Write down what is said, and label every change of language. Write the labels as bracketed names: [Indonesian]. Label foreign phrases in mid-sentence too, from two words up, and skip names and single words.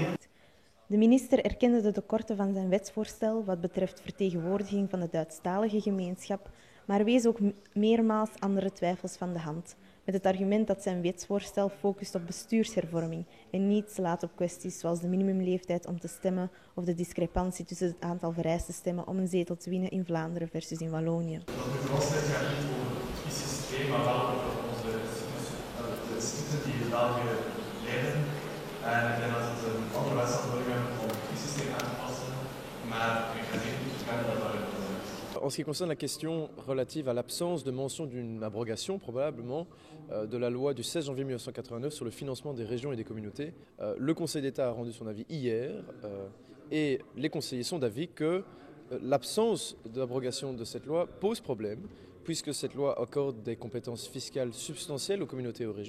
[Dutch] De minister erkende de tekorten van zijn wetsvoorstel wat betreft vertegenwoordiging van de Duitsstalige gemeenschap, maar wees ook meermaals andere twijfels van de hand, met het argument dat zijn wetsvoorstel focust op bestuurshervorming en niet slaat op kwesties zoals de minimumleeftijd om te stemmen of de discrepantie tussen het aantal vereiste stemmen om een zetel te winnen in Vlaanderen versus in Wallonië. Dat met de washeid gaat niet over het kiessysteem, maar wel over onze instituten die in België leiden. En ik denk dat het een andere wet zal worden om het kiessysteem aan te passen, maar ik ga niet toekennen dat dat [French] En ce qui concerne la question relative à l'absence de mention d'une abrogation, probablement, de la loi du 16 janvier 1989 sur le financement des régions et des communautés, le Conseil d'État a rendu son avis hier et les conseillers sont d'avis que l'absence d'abrogation de cette loi pose problème, puisque cette loi accorde des compétences fiscales substantielles aux communautés et aux régions.